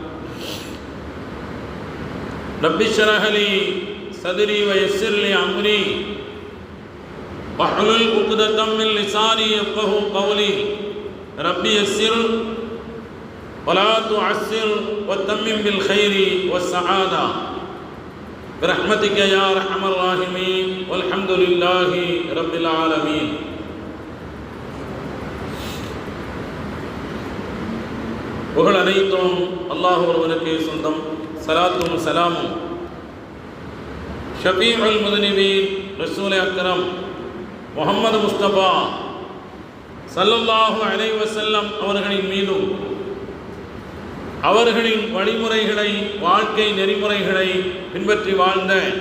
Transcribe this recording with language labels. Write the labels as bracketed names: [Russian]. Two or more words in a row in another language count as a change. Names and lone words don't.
[Arabic] رب اشرح لي صدري ويسر لي أمري واحلل عقدة من لساني يفقهوا قولي ربي يسر ولا تعسر وتمم بالخير والسعادة برحمتك يا أرحم الراحمين والحمد لله رب العالمين. [Tamil] புகழ் அனைத்தும் அல்லாஹ் ஒருவனுக்கே சொந்தம். சலாத்தும் சலாமும் [Arabic] شفيع المذنبين [Tamil] ரசூல் அக்ரம் முஹம்மது முஸ்தபா [Arabic] صلى الله عليه وسلم [Tamil] அவர்களின் மீதும் அவர்களின் வழிமுறைகளை வாழ்க்கை நெறிமுறைகளை பின்பற்றி வாழ்ந்த